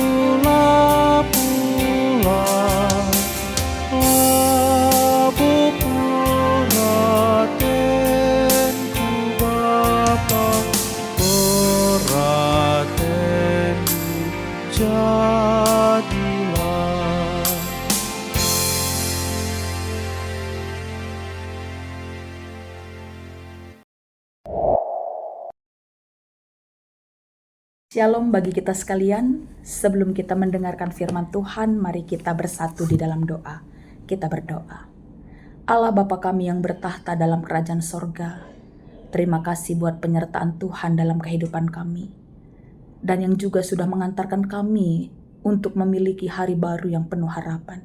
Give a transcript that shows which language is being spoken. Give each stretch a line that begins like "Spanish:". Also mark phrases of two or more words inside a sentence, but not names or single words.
Batak Karo: lapulah labu peratenku Bapa peratenku jadilah.
Indonesian: Shalom bagi kita sekalian. Sebelum kita mendengarkan firman Tuhan, mari kita bersatu di dalam doa. Kita berdoa. Allah Bapa kami yang bertahta dalam kerajaan sorga, terima kasih buat penyertaan Tuhan dalam kehidupan kami, dan yang juga sudah mengantarkan kami untuk memiliki hari baru yang penuh harapan.